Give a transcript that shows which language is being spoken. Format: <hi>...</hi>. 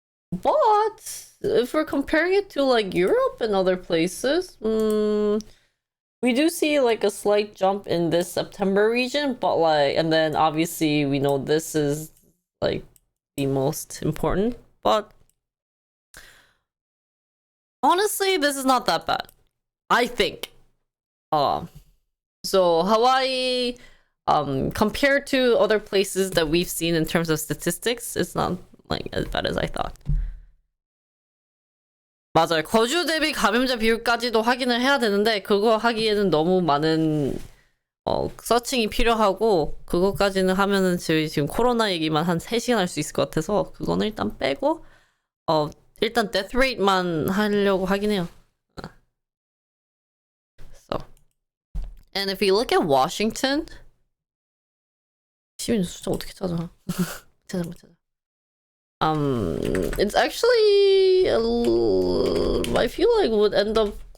<en>But if we're comparing it to like Europe and other places, we do see like a slight jump in this September region, but like, and then obviously we know this is like the most important, but honestly, this is not that bad, I think. So Hawaii, compared to other places that we've seen in terms of statistics, it's not like as bad as I thought.</en> <ko>맞아요. 거주 대비 감염자 비율까지도 확인을 해야 되는데 그거 하기에는 너무 많은 서칭이 필요하고 그거까지는 하면은 저희 지금 코로나 얘기만 한 3시간 할 수 있을 것 같아서 그거는 일단 빼고 일단 death rate만 하려고 하긴 해요.</ko> <en>So, and if you look at Washington,</en> <ko>시민 숫자 어떻게 찾아? 찾아.</ko> <en>It's actually I feel like would end up.</en>